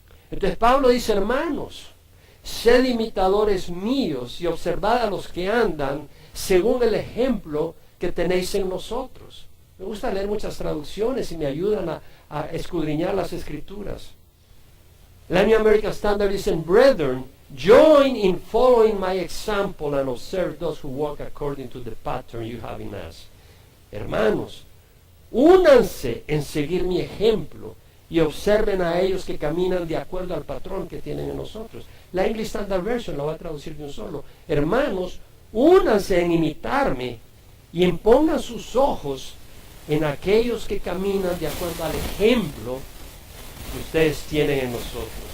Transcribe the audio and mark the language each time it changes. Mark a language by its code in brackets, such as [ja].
[es] Entonces Pablo dice, hermanos, sed imitadores míos y observad a los que andan según el ejemplo que tenéis en nosotros. Me gusta leer muchas traducciones y me ayudan a escudriñar las escrituras. [en] La New American Standard dice, brethren, join in following my example and observe those who walk according to the pattern you have in us. [es] Hermanos, únanse en seguir mi ejemplo y observen a ellos que caminan de acuerdo al patrón que tienen en nosotros. La English Standard Version la va a traducir de un solo. Hermanos, únanse en imitarme y impongan sus ojos en aquellos que caminan de acuerdo al ejemplo que ustedes tienen en nosotros.